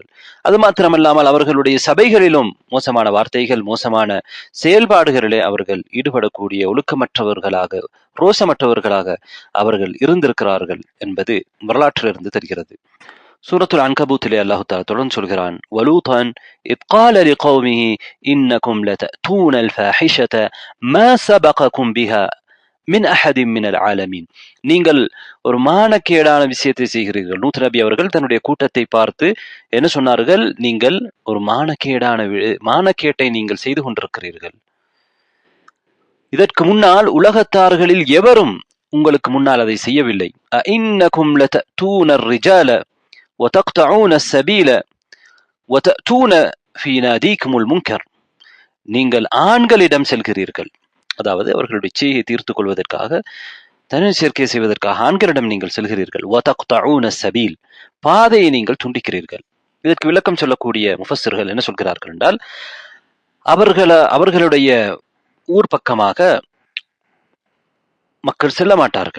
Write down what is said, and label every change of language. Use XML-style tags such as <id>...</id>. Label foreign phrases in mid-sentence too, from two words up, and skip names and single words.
<ta>அது மாத்திரமல்லாமல் அவர்களுடைய சபைகளிலும் மோசமான வார்த்தைகள், மோசமான செயல்பாடுகளிலே அவர்கள் ஈடுபடக்கூடிய ஒழுக்கமற்றவர்களாக, ரோசமற்றவர்களாக அவர்கள் இருந்திருக்கிறார்கள் என்பது வரலாற்றிலிருந்து தெரிகிறது. சூரத்துல் அன்கபூத்திலே</ta> <ar>الله تعالى</ar> <ta>தொடர்ந்து சொல்கிறான்,</ta> <ar>ولوطا إذ قال لقومه إنكم لتأتون الفاحشة ما سبقكم بها من أحد من العالمين.</ar> <ta>நீங்கள் ஒரு மானக்கேடான விஷயத்தை செய்கிறீர்கள். லூத் நபி அவர்கள் தன்னுடைய கூட்டத்தை பார்த்து என்ன சொன்னார்கள்? நீங்கள் ஒரு மானக்கேட்டை நீங்கள் செய்து கொண்டிருக்கிறீர்கள். இதற்கு முன்னால் உலகத்தார்களில் எவரும் உங்களுக்கு முன்னால் அதை செய்யவில்லை.</ta> <ar>إنكم لتأتون الرجال وتقطعون السبيل وتأتون في ناديكم المنكر.</ar> <ta>நீங்கள் ஆண்களிடம் செல்கிறீர்கள், அதாவது அவர்களுடைய இச்சையை தீர்த்துக் கொள்வதற்காக, தனி சேர்க்கை செய்வதற்காக ஆண்களிடம் நீங்கள் செல்கிறீர்கள்.</ta> <ar>وتقطعون السبيل,</ar> <ta>பாதையை நீங்கள் துண்டிக்கிறீர்கள். இதற்கு விளக்கம் சொல்லக்கூடிய முஃபஸ்ஸிர்கள் என்ன சொல்கிறார்கள் என்றால், அவர்களுடைய ஊர் பக்கமாக மக்கள் செல்ல மாட்டார்கள்.</ta>